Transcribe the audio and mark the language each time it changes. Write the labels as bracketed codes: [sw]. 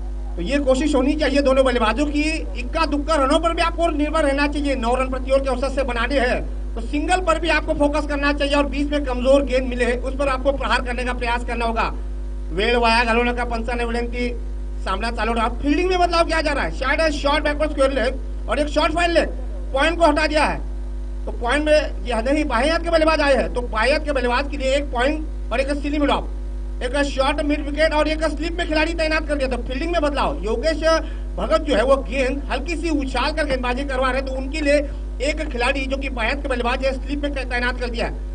[hi] तो ये कोशिश होनी चाहिए दोनों बल्लेबाजों की, इक्का दुक्का रनों पर भी आपको निर्भर रहना चाहिए। 9 रन प्रति ओवर के औसत से बनाने हैं तो सिंगल पर भी आपको फोकस करना चाहिए और बीच में कमजोर गेंद मिले उस पर आपको प्रहार करने का प्रयास करना होगा। [mr] वेळ वाया घालवण्याचा पंचाने विनंती, सामना चालू रहा। [hi] फील्डिंग में बदलाव किया जा रहा है, शायद शॉर्ट बैकवर्ड स्क्वायर लेग और एक शॉर्ट फाइन लेग, पॉइंट को हटा दिया है। तो पॉइंट में यह नहीं, बाएं हाथ के बल्लेबाज आए हैं, तो बाएं हाथ के बल्लेबाज के लिए 1 पॉइंट और एक सिली मिड ऑफ, एक शॉर्ट मिड विकेट और एक स्लिप में खिलाड़ी तैनात कर दिया। तो फील्डिंग में बदलाव, योगेश भगत जो है वो गेंद हल्की सी उछाल कर गेंदबाजी करवा रहे, तो उनके लिए एक खिलाड़ी जो कि बाएं के बल्लेबाज है स्लिप में तैनात कर दिया।